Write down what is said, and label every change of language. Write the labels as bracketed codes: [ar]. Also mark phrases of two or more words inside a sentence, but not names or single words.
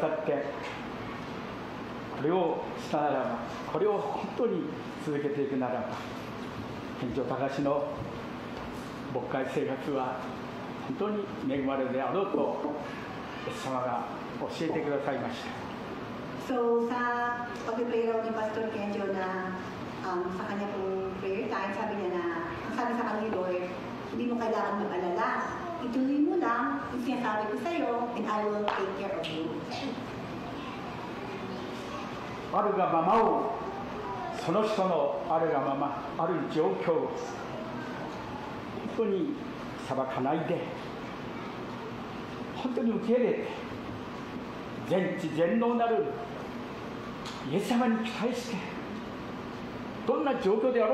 [ja] って、これをしたならば、これを本当に続けていくならば、県庁隆の牧会生活は本当に恵まれるであろうとイエス様が教えてくださいました。 [tl] So sa pag-pray raw ni Pastor Kenjo na sa kanya pong [en] prayer time, [tl] sabi niya na, ang sabi sa kanya ni Lord, hindi mo kailangan mag-alala. Ituloy mo lang yung sinasabi ko sa'yo, [en] and I will take care of you. [ja] あるがままを、その人のあるがまま、ある状況を本当に裁かないで、本当に受け入れて、全知全能なるイエス様に期待して、どんな状況であ